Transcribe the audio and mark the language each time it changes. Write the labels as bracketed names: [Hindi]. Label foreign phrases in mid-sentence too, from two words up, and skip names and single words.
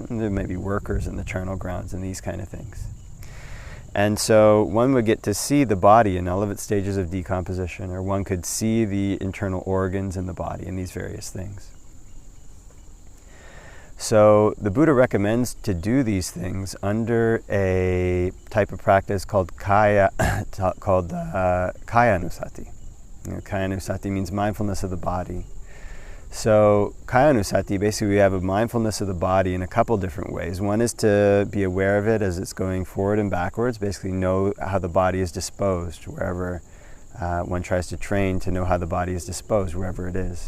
[English] And there may be workers in the charnel grounds and these kind of things. And so one would get to see the body in all of its stages of decomposition, or one could see the internal organs in the body and these various things. So the Buddha recommends to do these things under a type of practice called [Pali] kaya anusati. Kaya anusati [English] means mindfulness of the body. So [Pali] kaya anusati, [English] basically we have a mindfulness of the body in a couple different ways. One is to be aware of it as it's going forward and backwards, basically know how the body is disposed wherever one tries to train to know how the body is disposed wherever it is.